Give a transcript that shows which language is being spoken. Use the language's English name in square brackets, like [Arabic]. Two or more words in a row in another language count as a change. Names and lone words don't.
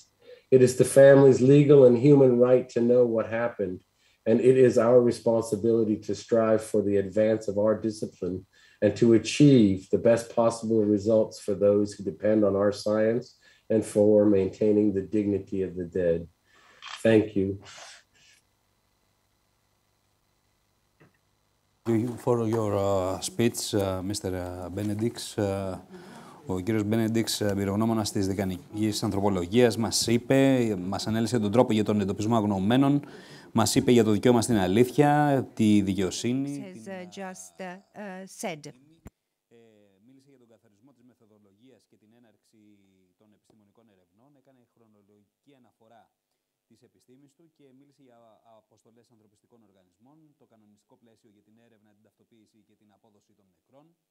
[English] It is the family's legal and human right to know what happened, and it is our responsibility to strive for the advance of our discipline and to achieve the best possible results for those who depend on our science and for maintaining the dignity of the dead. Thank you. For your speech, Mr. Benedicts. [Greek] Ο κύριος Μπένεντιξ, εμπειρογνώμονας της Δικανικής Ανθρωπολογίας, μας ανέλησε τον τρόπο για τον εντοπισμό αγνοωμένων, μας είπε για το δικαίωμα στην αλήθεια, τη δικαιοσύνη. Μίλησε για τον καθορισμό της μεθοδολογίας και την έναρξη των επιστημονικών ερευνών, έκανε χρονολογική αναφορά της επιστήμης του και μίλησε για αποστολές ανθρωπιστικών οργανισμών, το κανονιστικό πλαίσιο για την έρευνα, την ταυτοποίηση και την απόδοση των νεκρών.